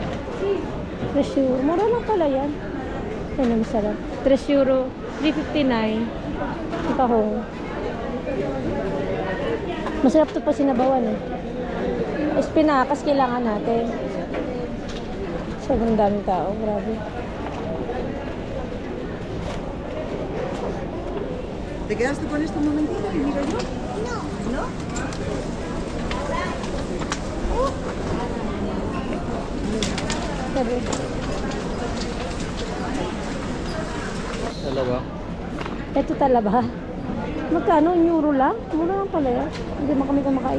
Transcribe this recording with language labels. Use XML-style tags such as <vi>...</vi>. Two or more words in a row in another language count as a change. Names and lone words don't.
<tl>3 euro. Mura lang pala yan. Yan ang masarap. 3 euro. 3.59. Tahong. Masarap to pa sinabawan eh. Espinacas kailangan natin. Sobrang daming tao. Grabe.</tl> <es>¿Te quedaste con esto un momentito y miro yo? No. ¿No?</es> <tl>Sabi. Dalawa. Ito talaba. Magkano? Euro lang? Mura lang pala yan. Hindi man kami kumakain.</tl>